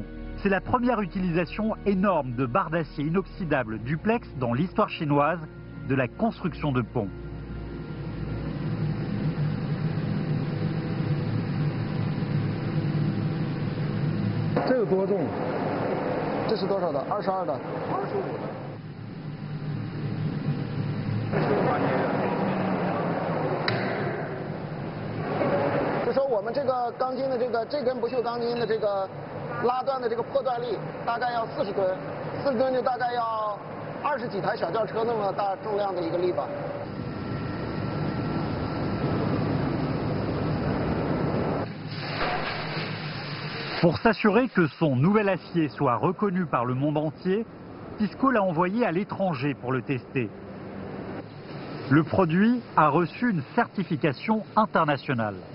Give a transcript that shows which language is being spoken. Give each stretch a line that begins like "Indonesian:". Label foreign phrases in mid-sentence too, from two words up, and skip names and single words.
French: C'est la première utilisation énorme de barres d'acier inoxydable duplex dans l'histoire chinoise de la construction de ponts.
Chinese: Ce 是多少的？22的。25的。就说我们这个钢筋的这根不锈钢筋的这个拉断的这个破断力大概要40吨，40吨就大概要20几台小轿车那么大重量的一个力吧。
French: Pour s'assurer que son nouvel acier soit reconnu par le monde entier, TISCO l'a envoyé à l'étranger pour le tester. Le produit a reçu une certification internationale.